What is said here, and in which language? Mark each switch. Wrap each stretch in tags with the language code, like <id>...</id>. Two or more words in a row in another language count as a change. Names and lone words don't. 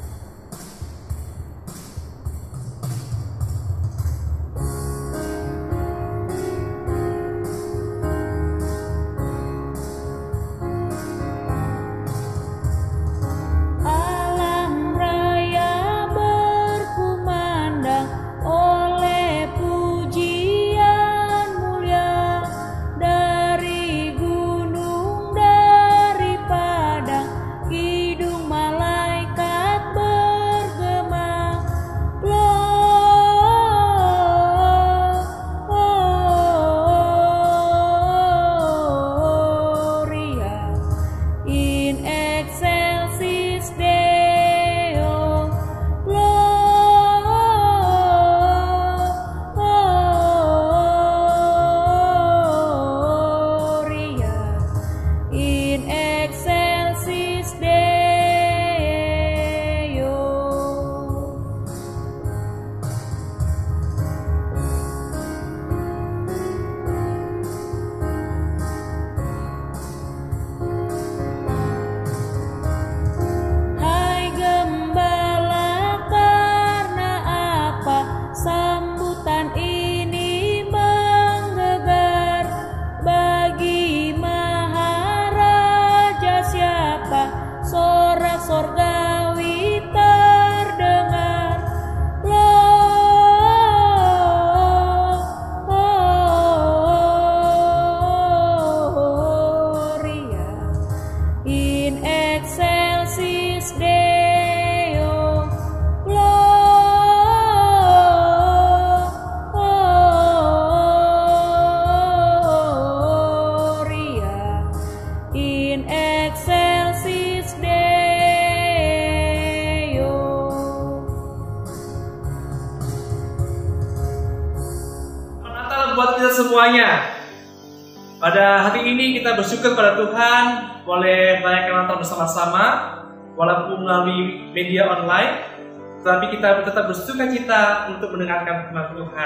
<id>Alam raya berkumandang oleh pujian mulia dari gunung, dari padang, kidung malaikat bergema.</id> <la>Gloria in excelsis Deo. Gloria in excelsis Deo.</la> <id>Hai gembala, karena apa sambutan ini menggegar? Bagi Maharaja siapa sorak sorgawi terdengar?</id> <la>Gloria in excelsis Deo. Gloria in excelsis Deo.</la> <id>Natal buat kita semuanya. Pada hari ini kita bersyukur pada Tuhan boleh merayakan Natal bersama-sama, walaupun melalui media online, tetapi kita tetap bersuka cita untuk mendengarkan firman Tuhan.</id>